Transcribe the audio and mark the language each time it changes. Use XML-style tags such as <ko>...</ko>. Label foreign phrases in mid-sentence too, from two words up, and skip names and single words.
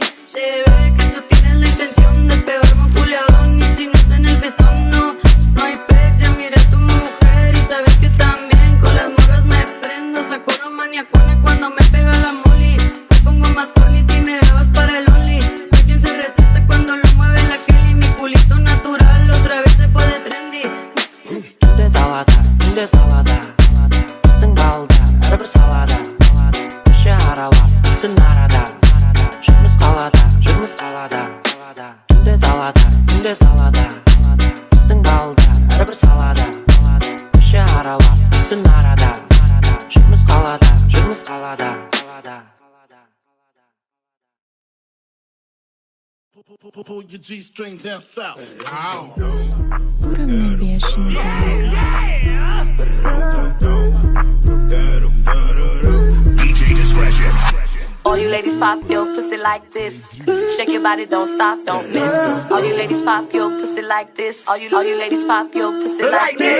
<es>Se ve que tú tienes la intención del peor manculeadón y si no es en el festón, no hay pex, ya miré a tu mujer y sabes que también con las morras me prendo, saco lo maniacona cuando me pega la molly. Me pongo más corny si me grabas para el only. No hay quien se resiste cuando lo mueve la Kelly, mi culito natural otra vez se fue de trendy.</es> <kk>Түнде далада біздің балдар әрбір салада көше аралап түн арада жүрміз қалада Түнде далада біздің балдар әрбір салада көше аралап түн арада жүрміз қалада</kk> <en>Pull your G-string down south.</en> <ru>Уровни бешеный.</ru> <en>DJ discretion. All you ladies pop your pussy like this. Shake your body, don't stop, don't miss. All you ladies pop your pussy like this. All you ladies pop your pussy like this.</en>